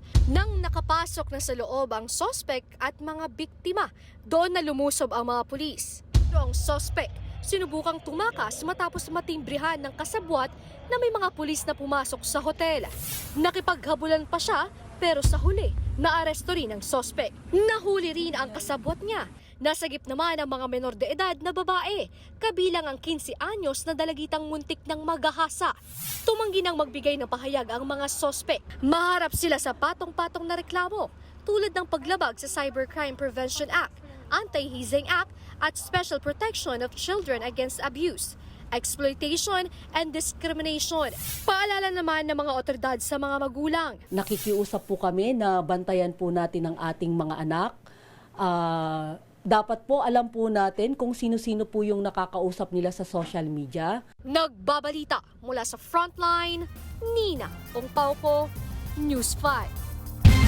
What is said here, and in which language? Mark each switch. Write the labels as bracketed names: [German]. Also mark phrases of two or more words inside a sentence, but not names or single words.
[Filipino] Nang nakapasok na sa loob ang suspect at mga biktima, doon na lumusob ang mga pulis. Pero ang suspect, sinubukang tumakas matapos matimbrihan ng kasabwat na may mga pulis na pumasok sa hotel. Nakipaghabulan pa siya, pero sa huli, naaresto rin ang suspect. Nahuli rin ang kasabwat niya. Nasagip naman ang mga menor de edad na babae, kabilang ang 15 anyos na dalagitang muntik ng magahasa. Tumanggi nang magbigay ng pahayag ang mga sospek. Maharap sila sa patong-patong na reklamo, tulad ng paglabag sa Cybercrime Prevention Act, Anti-Hazing Act at Special Protection of Children Against Abuse, Exploitation and Discrimination. Paalala naman ng mga otoridad sa mga magulang. Nakikiusap po kami na bantayan po natin ang ating mga anak. Dapat po alam po natin kung sino-sino po yung nakakausap nila sa [English] social media. [Filipino] Nagbabalita mula sa Frontline, Nina Ongpapo, News 5.